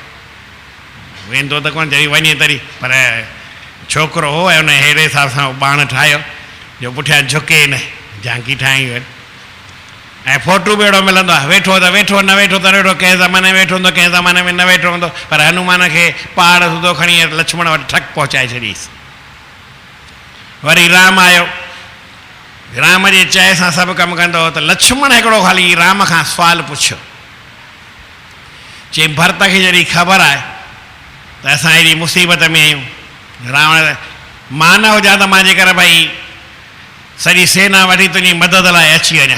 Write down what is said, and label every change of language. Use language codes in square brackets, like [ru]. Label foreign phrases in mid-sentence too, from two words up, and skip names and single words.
[sd] वेंदो त कोन, जॾहिं वञे तरी, पर छोकिरो हो ऐं हुन अहिड़े हिसाब सां बाण ठाहियो जो पुठियां झुके न, झांकी ठाही। ऐं फोटू बि अहिड़ो मिलंदो आहे, वेठो त वेठो, न वेठो त वेठो, कंहिं ज़माने में वेठो हूंदो, कंहिं ज़माने में न वेठो हूंदो, पर हनुमान खे पहाड़ सूधो खणी लक्ष्मण वटि ठक पहुचाए छॾीसि। वरी राम आयो, राम जे चए सां सभु कमु कंदो हो। त लक्ष्मण हिकिड़ो ख़ाली राम खां सुवालु पुछियो, चई भरत खे जॾहिं ख़बर आहे त असां हेॾी मुसीबत में आहियूं, रावण मां न हुजां त मां जेकर भई सॼी सेना वठी तुंहिंजी मदद लाइ अची वञा।